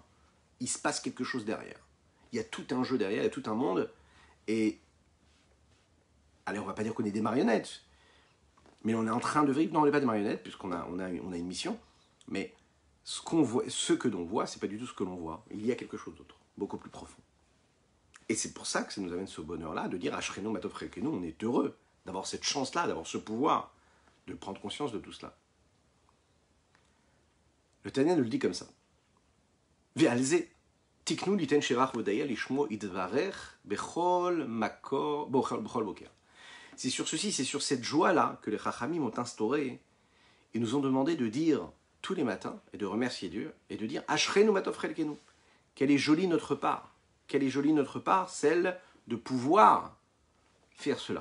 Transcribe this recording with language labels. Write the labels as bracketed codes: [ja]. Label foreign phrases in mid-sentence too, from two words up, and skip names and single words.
[fr] Il se passe quelque chose derrière. Il y a tout un jeu derrière, il y a tout un monde, et allez, on va pas dire qu'on est des marionnettes, mais on est en train de vivre, non, on n'est pas des marionnettes, puisqu'on a une mission, mais ce que l'on voit, c'est pas du tout ce que l'on voit. Il y a quelque chose d'autre, beaucoup plus profond. Et c'est pour ça que ça nous amène ce bonheur-là, de dire [he] אשרינו מה טוב חלקנו, [fr] on est heureux d'avoir cette chance-là, d'avoir ce pouvoir, de prendre conscience de tout cela. Le Tanya nous le dit comme ça. [he] ועל זה תקנו ליתן שבח והודיה לשמו יתברך בכל מקור בכל בוקר. [fr] C'est sur ceci, c'est sur cette joie-là que les Chachamim ont instauré et nous ont demandé de dire tous les matins et de remercier Dieu et de dire Ashrenu Matov Chelkenu. Quelle est jolie notre part. Quelle est jolie notre part, celle de pouvoir faire cela.